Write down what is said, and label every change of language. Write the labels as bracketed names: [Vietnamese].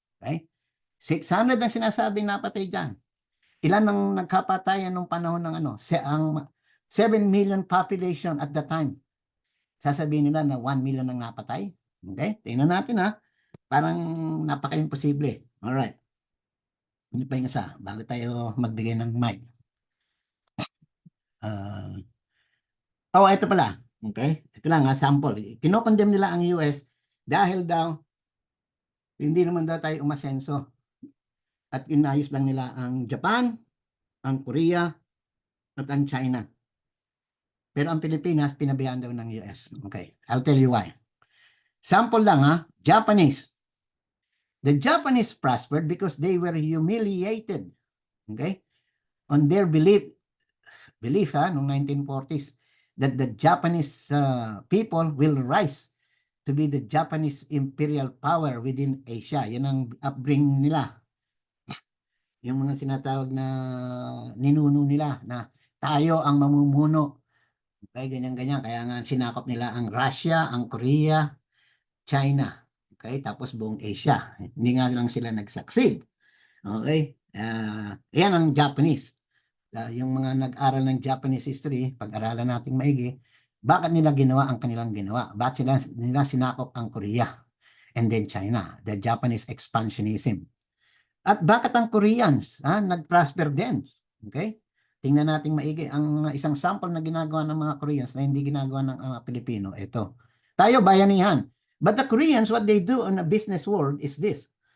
[Filipino] Okay? 600 ang sinasabing napatay dyan. Ilan ang nagkapatayan nung panahon ng ang 7 million population at the time. Sasabihin nila na 1 million ang napatay. Okay? Tingnan natin Parang napaka-imposible. Alright. Ano pa yung isa? Bago tayo magbigay ng mic. Ito pala. Okay? Ito lang sample. Kinokondemn nila ang US dahil daw hindi naman daw tayo umasenso. At inayos lang nila ang Japan, ang Korea, at ang China. Pero ang Pilipinas, pinabayaan daw ng US. [English] Okay, I'll tell you why. [Filipino] Sample lang [English] Japanese. The Japanese prospered because they were humiliated. Okay? On their belief noong 1940s, that the Japanese people will rise to be the Japanese imperial power within Asia. [Filipino] Yan ang upbringing nila. Yung mga tinatawag na ninuno nila na tayo ang mamumuno. Okay, ganyan-ganyan. Kaya nga sinakop nila ang Russia, ang Korea, China. Okay, tapos buong Asia. Hindi nga lang sila nag-succeed. Okay, yan ang Japanese. Yung mga nag-aral ng Japanese history, pag-aralan natin maigi, bakit nila ginawa ang kanilang ginawa? Bakit nila sinakop ang Korea and then China? [English] The Japanese expansionism. [Filipino] At bakit ang Koreans nag-prosper din? Okay? Tingnan natin maigi. Ang isang sample na ginagawa ng mga Koreans na hindi ginagawa ng mga Pilipino, ito. Tayo, bayanihan. [English] But the Koreans, what they do in the business world is this.